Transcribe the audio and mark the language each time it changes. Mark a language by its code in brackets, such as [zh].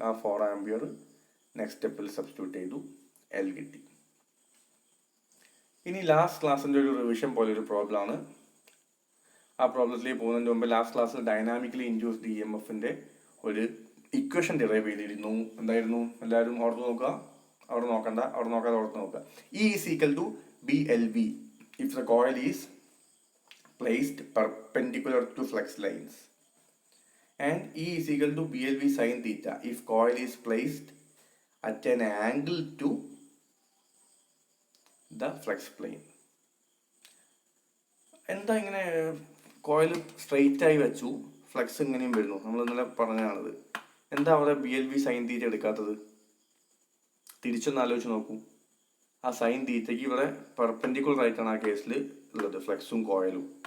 [ml] ആ 4 ampere next സ്റ്റെപ്പിൽ substitute ചെയ്തു, L കിട്ടി. ഇനി ലാസ്റ്റ് ക്ലാസ്സിൻ്റെ ഒരു റിവിഷൻ പോലെ ഒരു പ്രോബ്ലം ആണ്. ആ പ്രോബ്ലത്തിലേക്ക് പോകുന്നതിന് മുമ്പ് ലാസ്റ്റ് ക്ലാസ്സിൽ ഡൈനാമിക്കലി ഇൻഡ്യൂസ്ഡ് ഇ എം എഫിന്റെ ഒരു ഇക്വേഷൻ ഡിറൈവ് ചെയ്തിരുന്നു. എന്തായിരുന്നു? എല്ലാവരും ഓർത്ത് നോക്കുക. അവിടെ നോക്കണ്ട, അവിടെ നോക്കാതെ ഓർത്ത് നോക്കുക. [en] E is equal to BLV if the coil is placed perpendicular to flux lines, and E is equal to BLV sin theta if coil is placed at an angle to the flux plane. [ml] എന്താ ഇങ്ങനെ coil straight ആയി വെച്ചു, flux ഇങ്ങനെയും വരുന്നു, നമ്മൾ ഇന്നലെ പറഞ്ഞതാണത്. എന്താ അവിടെ BLV സൈൻ തീറ്റ എടുക്കാത്തത്? തിരിച്ചൊന്ന് ആലോചിച്ച് നോക്കൂ. ആ സൈൻ തീറ്റയ്ക്ക് ഇവിടെ പെർപെൻഡിക്കുലർ ആയിട്ടാണ് ആ കേസിൽ ഉള്ളത്, ഫ്ലക്സും കോയിലും.